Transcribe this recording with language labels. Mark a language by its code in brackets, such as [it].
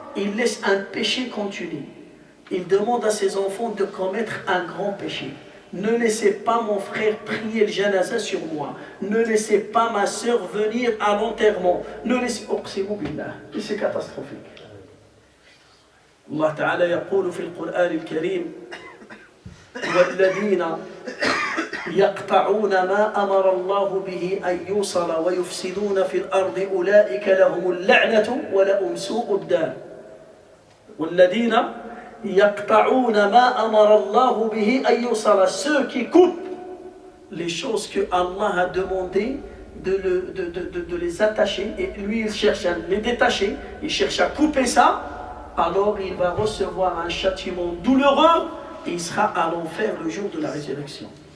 [fr] Il laisse un péché continu. Il demande à ses enfants de commettre un grand péché. Ne laissez pas mon frère prier le janaza sur moi. Ne laissez pas ma sœur venir à l'enterrement. Ne laissez... [ar] Uqsimu billah. [fr] Et c'est catastrophique. [ar] Allah Ta'ala يقول في القرآن الكريم والذين يقطعون ما أمر الله به أن يوصل ويفسدون في الأرض أولئك لهم اللعنة ولهم سوء الدار. والذين يقطعون ما أمر الله به أن يوصل. [fr] Ceux qui coupent les choses que Allah a demandé de les attacher, et lui il cherche à les détacher, il cherche à couper ça, alors il va recevoir un châtiment douloureux et il sera à l'enfer le jour de la résurrection.